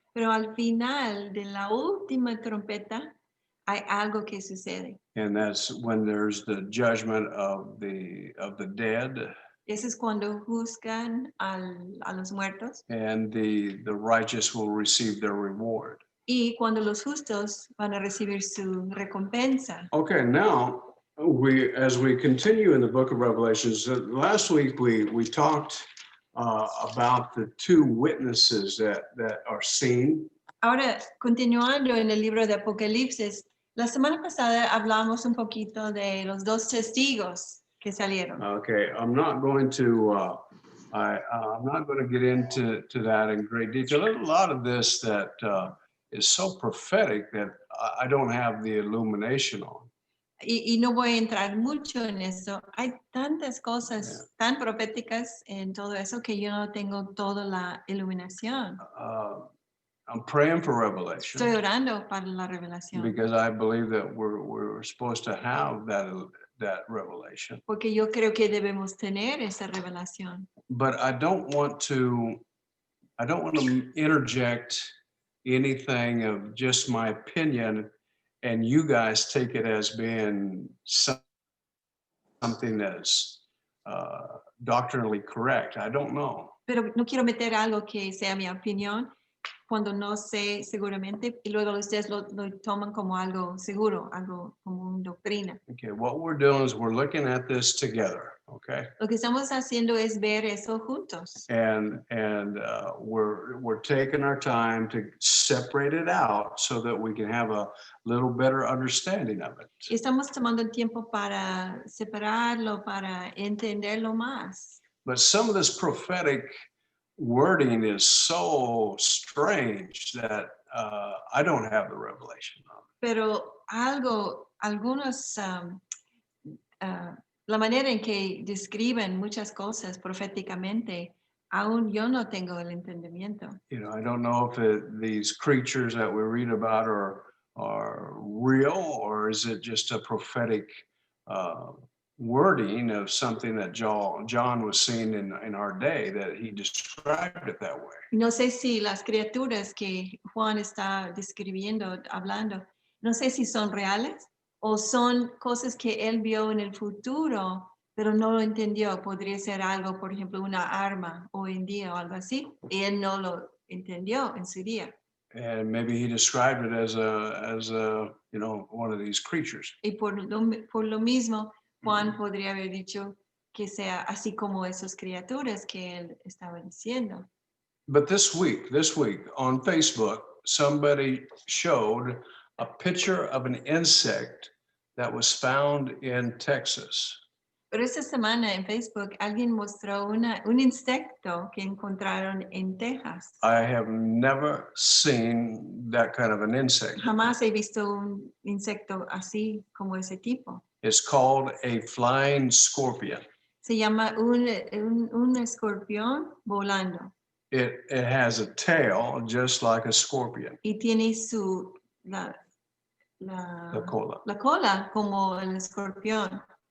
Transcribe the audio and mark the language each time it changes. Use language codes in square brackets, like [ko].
[es] Pero al final de la última trompeta hay algo que sucede. [en] And that's when there's the judgment of the dead. [es] Eso es cuando juzgan a los muertos. [en] And the righteous will receive their reward. [es] Y cuando los justos van a recibir su recompensa. [en] Okay, now as we continue in the book of Revelations, last week we talked about the 2 witnesses that are seen. [es] Ahora, continuando en el libro de Apocalipsis, la semana pasada hablamos un poquito de los 2 testigos que salieron. [en] Okay, I'm not going to I'm not going to get into that in great detail. There's a lot of this that is so prophetic that I don't have the illumination on. [es] Y no voy a entrar mucho en eso. Hay tantas cosas tan proféticas en todo eso que yo no tengo toda la iluminación. [en] I'm praying for revelation. [es] Estoy orando para la revelación. [en] Because I believe that we're supposed to have that revelation. [es] Porque yo creo que debemos tener esa revelación. [en] But I don't want to interject anything of just my opinion and you guys take it as being something that's doctrinally correct. I don't know. [es] Pero no quiero meter algo que sea mi opinión cuando no sé seguramente y luego ustedes lo toman como algo seguro, algo como una doctrina. [en] Okay, what we're doing is we're looking at this together, okay? [es] Lo que estamos haciendo es ver eso juntos. [en] And we're taking our time to separate it out so that we can have a little better understanding of it. [es] Y estamos tomando el tiempo para separarlo, para entenderlo más. [en] But some of this prophetic wording is so strange that I don't have the revelation of it. [es] Pero algunos, la manera en que describen muchas cosas proféticamente, aún yo no tengo el entendimiento. [en] You know, I don't know if these creatures that we read about are real or is it just a prophetic wording of something that John was seeing in our day, that he described it that way. [es] No sé si las criaturas que Juan está describiendo, hablando, no sé si son reales o son cosas que él vio en el futuro, pero no lo entendió. Podría ser algo, por ejemplo, una arma hoy en día o algo así, y él no lo entendió en su día. [en] And maybe he described it as a one of these creatures. [es] Y por lo mismo, Juan podría haber dicho que sea así como esas criaturas que él estaba diciendo. [en] But this week on Facebook, somebody showed a picture of an insect that was found in Texas. [es] Pero esta semana en Facebook alguien mostró un insecto que encontraron en Texas. [en] I have never seen that kind of an insect. [es] Jamás he visto un insecto así como ese tipo. [en] It's called a flying scorpion. [es] Se llama un escorpión volando. [en] It has a tail just like a scorpion. [es] Y tiene la cola como el escorpión.